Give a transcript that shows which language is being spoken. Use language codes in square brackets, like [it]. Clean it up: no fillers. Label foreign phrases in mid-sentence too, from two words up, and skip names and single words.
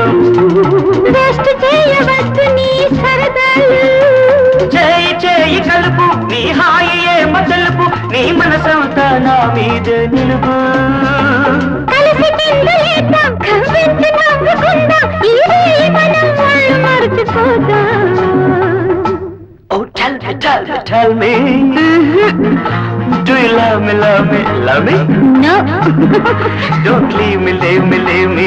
[te] వేస్ట్ చేయవద్దు నీ సరదాలు. చేయి చేయి కలుపు నీ హాయి ఏమ తెలుపు, నీ మనసంతా నా మీద నిలుపు. కలిసి కిందలేద్దాం, కవ్వించి నవ్వుకుందాం, ఇదే మనం వాళ్ళు మర్చిపోదాం. [en] Oh, tell me. Do you love me, love me, love me? No. Don't leave me, leave me, leave me.